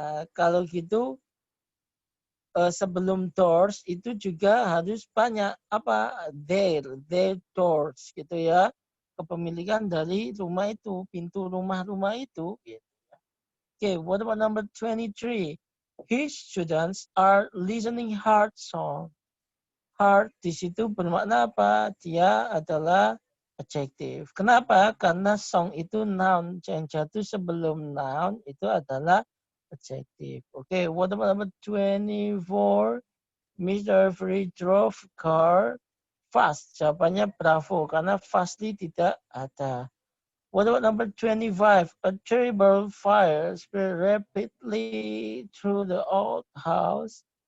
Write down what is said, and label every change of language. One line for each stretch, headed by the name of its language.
Indonesian: Kalau gitu sebelum doors itu juga harus banyak apa their doors gitu ya. Kepemilikan dari rumah itu, pintu rumah-rumah itu.
English: Okay, what about number 23? His students are listening hard song.
Indonesian: Hard di situ bermakna apa? Dia adalah adjective. Kenapa? Karena song itu noun. Yang jatuh sebelum noun itu adalah adjective.
English: Okay, what about number 24? Mr. Free drove car fast.
Indonesian: Jawabannya bravo. Karena fastly tidak ada.
English: What about number 25? A terrible fire spread rapidly through the old house.